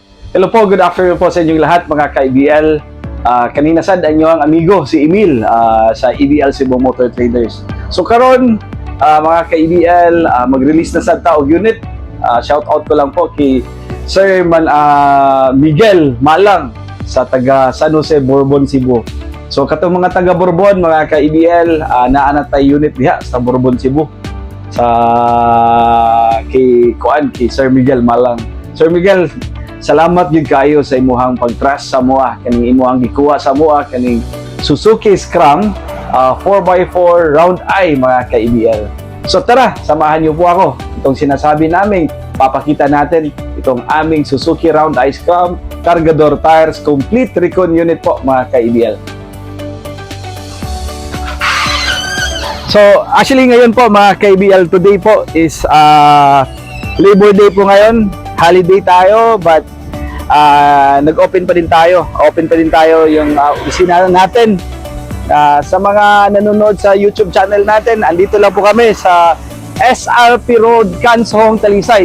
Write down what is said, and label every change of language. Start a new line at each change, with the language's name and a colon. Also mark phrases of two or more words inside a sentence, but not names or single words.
Filipino: Hello po,
English: good afternoon
Filipino: po sa inyong lahat mga ka-EBL.
Cebuano: Kanina sad ang inyong amigo si Emil sa EBL Cebu Motor Traders. So karon mga ka-EBL, mag-release na sad ta og unit.
English: Shout out
Filipino: ko lang po kay Sir Miguel Malang sa taga San Jose, Bourbon, Cebu.
Cebuano: So katong mga taga Bourbon, mga ka-EBL, naa na tay unit diha sa Bourbon, Cebu. Sa kay Sir Miguel Malang. Sir Miguel, salamat gyud kayo sa imuhang pag-trust sa moa, kaning imuhang gikuha sa moa kaning Suzuki Scrum 4x4 round eye mga ka-EBL.
Filipino: So tara, samahan niyo po ako. Itong sinasabi namin, papakita natin itong aming Suzuki round eye Scrum Cargador
English: tires complete recon unit
Filipino: po mga ka-EBL.
English: So actually
Filipino: ngayon po mga ka-EBL, today po is Labor Day po ngayon. Holiday tayo, but nag-open pa din tayo. Open pa din tayo yung opisina natin. Sa mga nanonood sa YouTube channel natin, andito lang po kami sa SRP Road, Kansong, Talisay.